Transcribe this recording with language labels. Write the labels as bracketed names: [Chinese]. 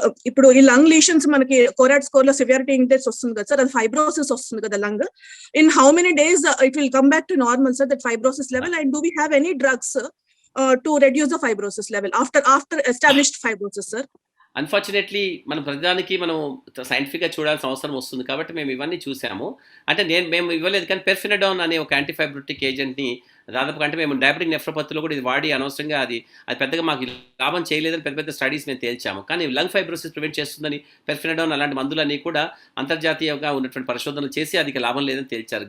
[Telugu] ఇప్పుడు ఈ lung lesions మనకి కోరాట్ స్కోర్ లో సివియారిటీ ఇండెక్స్ వస్తుంది కదా సార్, అది ఫైబ్రోసిస్ వస్తుంది కదా lung. [English] In how many days it will come back to normal sir, that fibrosis level? And do we have any drugs to reduce the fibrosis level after established fibrosis, sir? [Telugu] Unfortunately మనం ప్రతిదానికి మనం సైంటిఫిక్గా చూడాల్సిన అవసరం వస్తుంది కాబట్టి మేము ఇవన్నీ చూసాము. అంటే మేము ఇవ్వలేదు, కానీ పెర్ఫినడాన్ అనే ఒక యాంటీఫైబ్రోటిక్ ఏజెంట్ని దాదాపు అంటే మేము డయాబెటిక్ నెఫ్రోపతిలో కూడా ఇది వాడి అనవసరంగా అది పెద్దగా మాకు లాభం చేయలేదని పెద్ద పెద్ద స్టడీస్ మేము తేల్చాము. కానీ లంగ్ ఫైబ్రోసిస్ ప్రివెంట్ చేస్తుందని పెర్ఫినడోన్ అలాంటి మందులన్నీ కూడా అంతర్జాతీయంగా ఉన్నటువంటి పరిశోధనలు చేసి అది లాభం లేదని తేల్చారు.